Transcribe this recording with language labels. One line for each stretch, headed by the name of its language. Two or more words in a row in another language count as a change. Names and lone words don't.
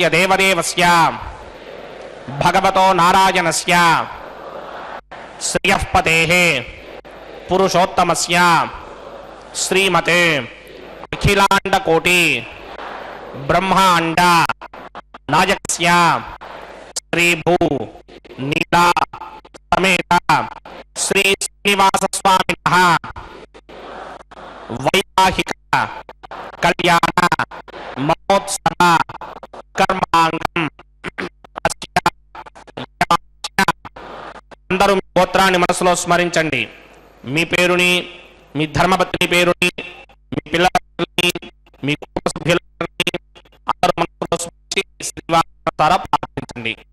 Sanskrit: देवदेवस्य भगवतो नारायणस्य श्रियः पतेः पुरुषोत्तमस्य श्रीमते अखिलाण्डकोटि ब्रह्माण्ड नायकस्य श्रीभू नीला समेत श्री श्रीनिवासस्वामिनः वैवाहिक कल्याण महोत्सव कर्मांगम
Telugu: అందరూ మీ గోత్రాన్ని మనసులో స్మరించండి. మీ పేరుని, మీ ధర్మపత్ని పేరుని, మీ పిల్లలని, మీ కుటుంబ సభ్యులని అందరూ మనసులో స్మరించి శ్రీవారి ద్వారా ప్రార్థించండి.